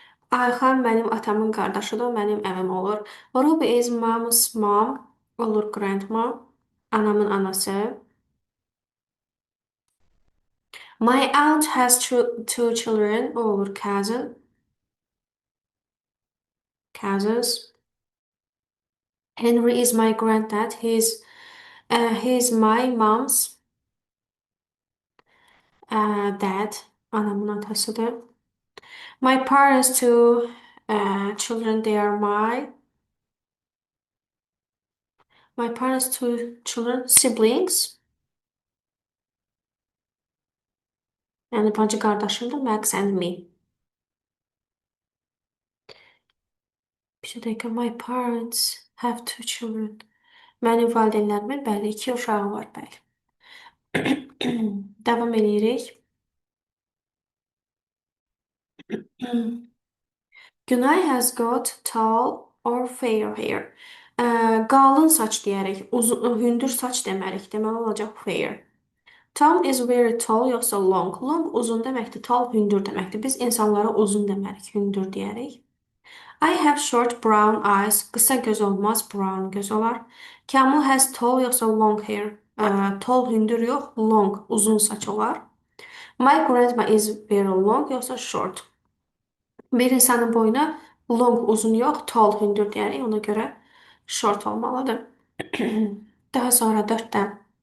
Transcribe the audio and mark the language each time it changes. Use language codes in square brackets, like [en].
[az] Ayhan mənim atamın qardaşıdır, o mənim əmim olur. [en] Ruby is mom's mom, olur grandma, [az] anamın anası. [en] My aunt has two children, [az] o olur [en] cousin, cousins. Henry is my granddad, he's my mom's dad, [az] anamın atasıdır. [en] My parents two children, they are my parents two children, siblings. [az] Yani bacı qardaşımdır, Max and me. Bir dakika, [en] my parents have two children. [az] Mənim valideynlərimin bəli, iki uşağı var, bəli. Davam edirik. [en] Günay has got tall or fair hair. [az] Qalın saç deyərək, uzun, hündür saç demərik. Deməli olacaq fair. [en] Tom is very tall yoxsa long. [az] Long uzun deməkdir, tall hündür deməkdir. Biz insanlara uzun demərik, hündür deyərik. [en] I have short brown eyes. [az] Qısa göz olmaz, brown göz olar. Kamil has tall yoxsa long hair. Tall hündür yox, long uzun saç olar. [en] My grandma is very long [az] yoxsa short. Bir insanın boyuna long uzun yox, tall hündür deyərik. Ona görə short olmalıdır. Daha sonra 4-dən.